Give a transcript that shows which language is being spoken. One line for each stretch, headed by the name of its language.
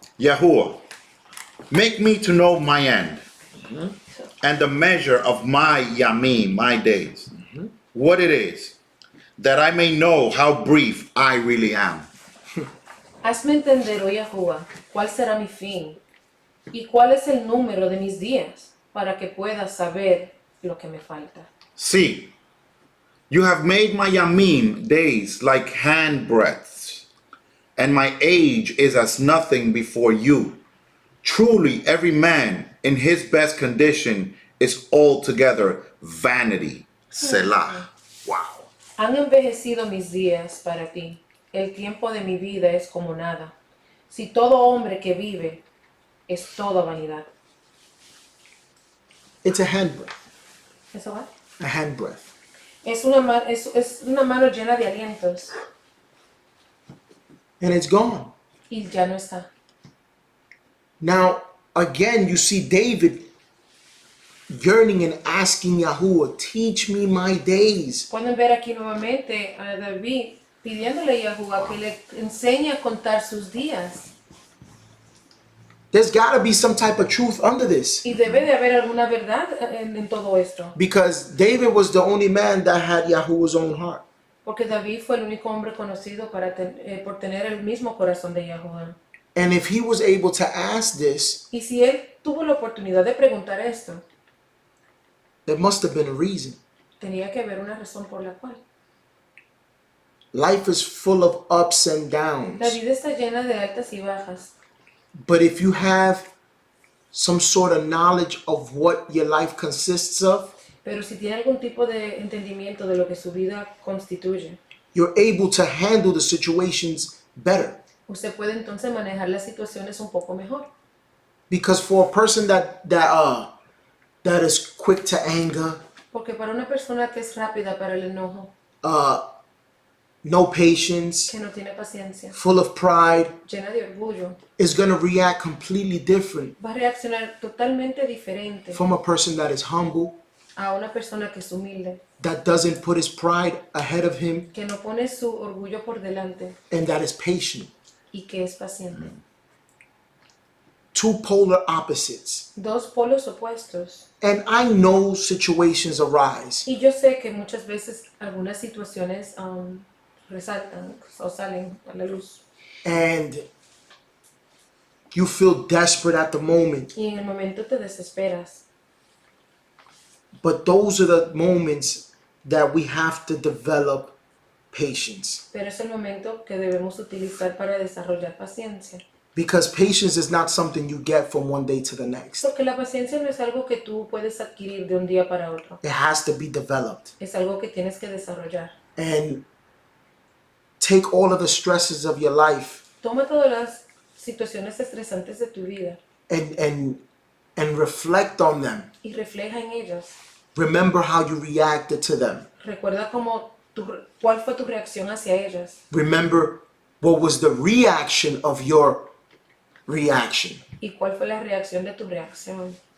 English: Yahuwah, make me to know my end and the measure of my yamim, my days, what it is, that I may know how brief I really am.
Spanish: Hazme entender, oh Yahuwah, cuál será mi fin y cuál es el número de mis días para que pueda saber lo que me falta.
English: See, you have made my yamim days like hand breadths, and my age is as nothing before you. Truly, every man in his best condition is altogether vanity. Selah. Wow.
Spanish: Han envejecido mis días para ti. El tiempo de mi vida es como nada. Si todo hombre que vive es toda vanidad.
English: It's a hand breath.
Spanish: ¿Eso va?
English: A hand breath.
Spanish: Es una mano llena de alientos
English: and it's gone.
Spanish: y ya no está.
English: Now, again, you see David yearning and asking Yahuwah, teach me my days.
Spanish: Pueden ver aquí nuevamente a David pidiéndole a Yahuwah que le enseñe a contar sus días.
English: There's got to be some type of truth under this.
Spanish: Y debe de haber alguna verdad en todo esto.
English: Because David was the only man that had Yahuwah's own heart.
Spanish: Porque David fue el único hombre conocido por tener el mismo corazón de Yahuwah.
English: And if he was able to ask this,
Spanish: Y si él tuvo la oportunidad de preguntar esto,
English: there must have been a reason.
Spanish: tenía que haber una razón por la cual.
English: Life is full of ups and
Spanish: La
English: downs.
Spanish: vida está llena de altas y bajas.
English: But if you have some sort of knowledge of what your life consists of,
Spanish: Pero si tiene algún tipo de entendimiento de lo que su vida constituye,
English: you're able to handle the situations better.
Spanish: usted puede entonces manejar las situaciones un poco mejor.
English: Because for a person that is quick to anger,
Spanish: Porque para una persona que es rápida para el enojo,
English: no patience,
Spanish: que no tiene paciencia,
English: full of pride,
Spanish: llena de orgullo,
English: is going to react completely different
Spanish: va a reaccionar totalmente diferente
English: from a person that is humble,
Spanish: a una persona que es humilde,
English: that doesn't put his pride ahead of him,
Spanish: que no pone su orgullo por delante
English: and that is patient.
Spanish: y que es paciente.
English: Two polar opposites.
Spanish: Dos polos opuestos.
English: And I know situations arise,
Spanish: Y yo sé que muchas veces algunas situaciones resaltan o salen a la luz.
English: and you feel desperate at the moment,
Spanish: Y en el momento te desesperas.
English: but those are the moments that we have to develop patience.
Spanish: Pero es el momento que debemos utilizar para desarrollar paciencia.
English: Because patience is not something you get from one day to the next.
Spanish: Porque la paciencia no es algo que tú puedes adquirir de un día para otro.
English: It has to be developed.
Spanish: Es algo que tienes que desarrollar.
English: And take all of the stresses of your life
Spanish: Toma todas las situaciones estresantes de tu vida
English: and reflect on them.
Spanish: y refleja en ellas.
English: Remember how you reacted to them.
Spanish: Recuerda cuál fue tu reacción hacia ellas.
English: Remember what was the reaction of your reaction.
Spanish: Y cuál fue la reacción de tu reacción.